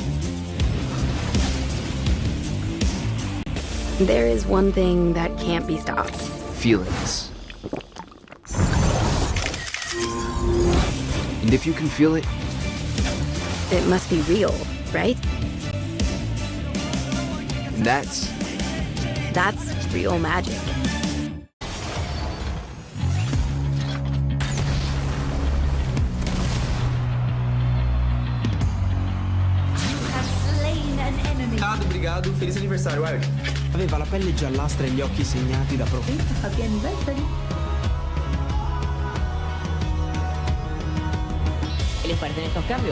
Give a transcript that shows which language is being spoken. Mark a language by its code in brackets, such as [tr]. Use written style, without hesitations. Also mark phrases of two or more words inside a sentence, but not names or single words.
[en] There is one thing that can't be stopped. Feelings. And if you can feel it, it must be real, right? And that's real magic. [pt] Obrigado, feliz aniversario, [en] Wild. [it] Aveva la pelle giallastra e gli occhi segnati da [en] Happy anniversary. [es] ¿Qué les parecen estos cambios?